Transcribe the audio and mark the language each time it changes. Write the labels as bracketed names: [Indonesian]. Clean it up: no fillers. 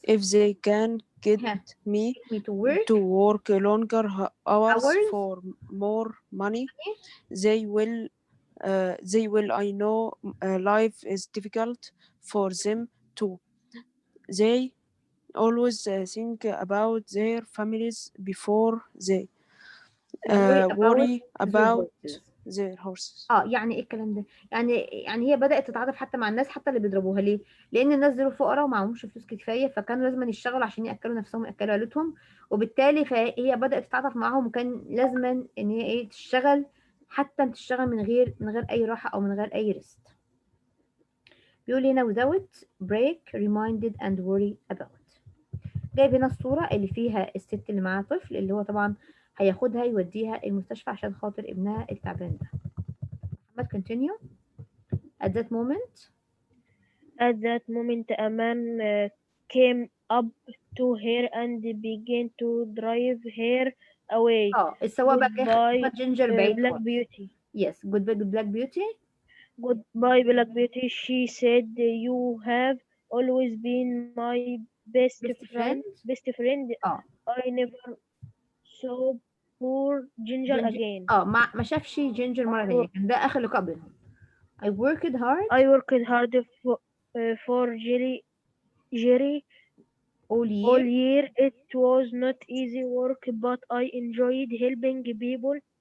[English] If they can get me to work longer hours for more money, they will. I know life is difficult for them too. They always think about their families before they worry about their horses. [Arabic] يعني ايه الكلام ده؟ يعني هي بدأت تتعاطف حتى مع الناس حتى اللي بيضربوها. ليه؟ لأن الناس دول فقراء ومعهمش فلوس كفاية، فكانوا لازم يشتغلوا عشان يأكلوا نفسهم ويأكلوا عيلتهم، وبالتالي فهي بدأت تتعاطف معاهم، وكان لازم ان هي ايه تشتغل، حتى تشتغل من غير أي راحة أو من غير أي ريست. بيقول هنا [English] without break reminded and worry about. [Arabic] جايب هنا الصورة اللي فيها الست اللي معاها طفل، اللي هو طبعا هياخدها يوديها المستشفى عشان خاطر ابنها التعبان ده. محمد continue. [English] At that moment a man came up to her and began to drive her away. السواق بقى Ginger بعيد. Black Beauty. Yes, goodbye Black Beauty. Goodbye Black Beauty. She said, you have always been my best friend. I never saw poor Ginger again. [Arabic] ما شافش جينجر مرة تانية، كان ده آخر لقاء بينهم. [English] I worked hard for Jerry all year. It was not easy work, but I enjoyed helping people.